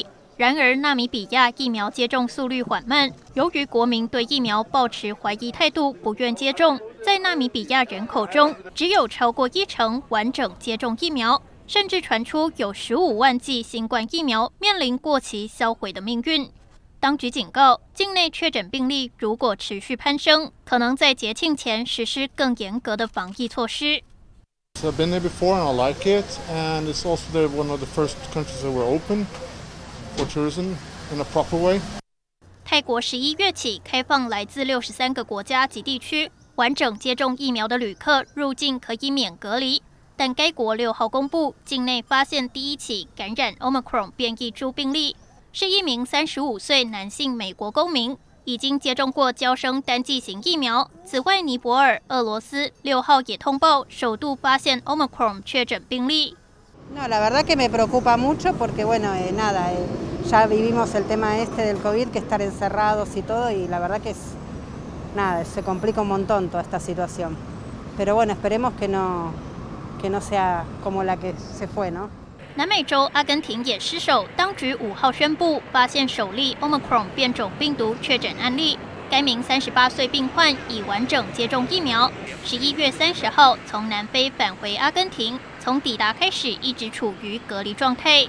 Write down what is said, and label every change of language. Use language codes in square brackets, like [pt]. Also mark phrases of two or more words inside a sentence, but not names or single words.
[zh] 然而，纳米比亚疫苗接种速率缓慢，由于国民对疫苗抱持怀疑态度，不愿接种，在纳米比亚人口中，只有超过1成完整接种疫苗，甚至传出有15万剂新冠疫苗面临过期销毁的命运。当局警告，境内确诊病例如果持续攀升，可能在节庆前实施更严格的防疫措施。 [en] I've been there before and I like it, and it's also one of the first countries that were open for tourism in a proper way. [zh] 泰国11月起开放来自63个国家及地区完整接种疫苗的旅客入境可以免隔离，但该国6号公布境内发现第1起感染 Omicron 变异株病例，是一名35岁男性美国公民，已经接种过胶生单剂型疫苗。此外，尼泊尔、俄罗斯6号也通报首度发现 Omicron 确诊病例。 [es] No, la verdad que me preocupa mucho porque, bueno, nada, ya vivimos el tema del COVID, que estar encerrados y todo, y la verdad que nada, se complica un montón toda esta situación. Pero bueno, esperemos que no sea como la que se fue, ¿no? [zh] 南美洲阿根廷也失守，当局5号宣布发现首例 Omicron 变种病毒确诊案例。该名38岁病患已完整接种疫苗，11月30号从南非返回阿根廷，从抵达开始一直处于隔离状态。